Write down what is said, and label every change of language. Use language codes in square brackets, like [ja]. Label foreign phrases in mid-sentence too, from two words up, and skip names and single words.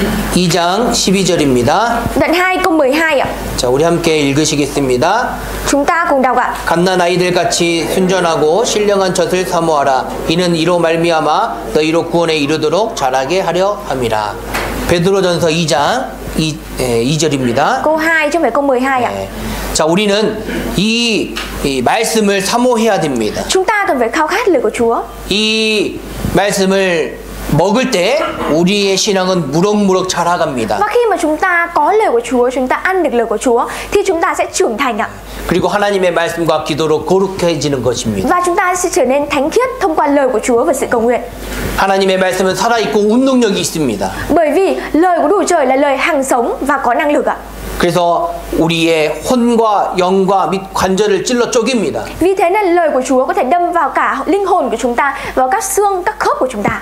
[ko] 2장 12절입니다. [vi] Đoạn 2 câu 12 ạ. [ko] 자, 우리 함께 읽으시겠습니다. [vi] Chúng ta cùng đọc ạ. [ko] 갓난 아이들 같이 순전하고 신령한 젖을 사모하라. 이는 이로 말미암아 너희로 구원에 이르도록 자라게 하려 함이라. 베드로전서 2장 2절입니다. [vi] Câu 2 chứ không phải câu 12 ạ. [ko] 자, 우리는 이 말씀을 사모해야 됩니다. [vi] Chúng ta cần phải khao khát lời của Chúa. [ko] 이 말씀을 먹을 때 우리의 신앙은 무럭무럭 자라갑니다. [vi] Và khi mà chúng ta có lời của Chúa, chúng ta ăn được lời của Chúa thì chúng ta sẽ trưởng thành ạ. [ko] 그리고 하나님의 말씀과 기도로 거룩해지는 것입니다. [vi] Và chúng ta sẽ trở nên thánh khiết thông qua lời của Chúa và sự cầu nguyện. [ko] 하나님의 말씀은 살아있고 운동력이 있습니다. [vi] Bởi vì lời của Đức Trời là lời hằng sống và có năng lực ạ. [ko] 그래서 우리의 혼과 영과 및 관절을 찔러 쪼갭니다. [vi] Vì thế nên lời của Chúa có thể đâm vào cả linh hồn của chúng ta, vào các xương, các khớp của chúng ta.